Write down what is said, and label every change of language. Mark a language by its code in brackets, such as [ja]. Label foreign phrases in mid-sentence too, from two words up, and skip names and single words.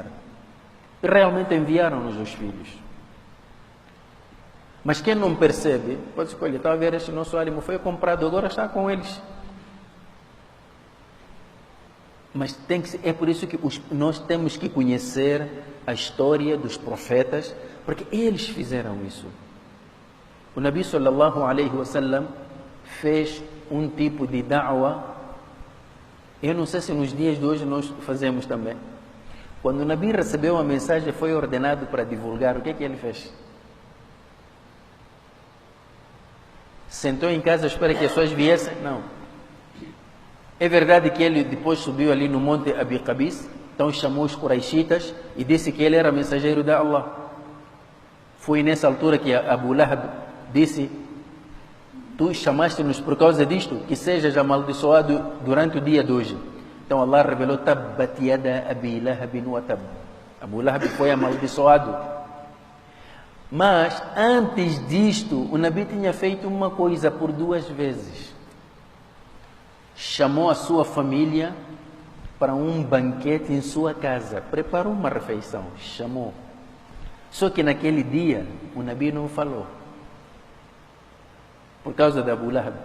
[pt] E realmente enviaram-nos os filhos. Mas quem não percebe, pode escolher, está a ver, este nosso ânimo foi comprado, agora está com eles. Mas é por isso que nós temos que conhecer a história dos profetas, porque eles fizeram isso. [ar] O نبي صلى الله عليه وسلم, [pt] fez um tipo de da'wa. Eu não sei se nos dias de hoje nós fazemos também. Quando o Nabi recebeu a mensagem, foi ordenado para divulgar, o que é que ele fez? Sentou em casa, espera que as pessoas viessem? Não. É verdade que ele depois subiu ali no monte Abi Qabis, então chamou os Quraishitas e disse que ele era mensageiro de Allah. Foi nessa altura que Abu Lahab disse: tu chamaste-nos por causa disto, que sejas amaldiçoado durante o dia de hoje. Então Allah revelou: [ar] تبت يدا أبي لهب وتب. [pt] Abu Lahab foi amaldiçoado. Mas antes disto, o Nabi tinha feito uma coisa por 2 vezes. Chamou a sua família para um banquete em sua casa. Preparou uma refeição, chamou. Só que naquele dia, o Nabi não falou, por causa de Abu Lahab.